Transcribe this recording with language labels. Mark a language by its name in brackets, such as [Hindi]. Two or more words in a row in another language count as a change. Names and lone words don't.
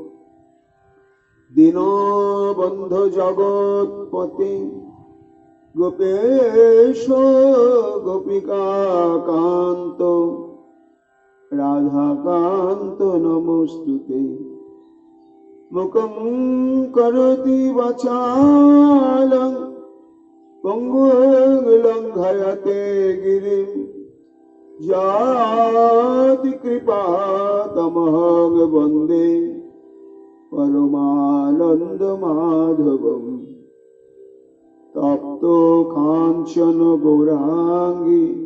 [Sanskrit] दीनबन्धु जगत्पते गोपेश गोपिका कांत राधा कांत नमोस्तुते মুখং করোতি বাচালং পঙ্গুং লঙ্ঘয়তে গিরিম যাতি কৃপা তমহং বন্দে পরমানন্দ মাধবম তপ্ত কাঞ্চন গৌরাঙ্গী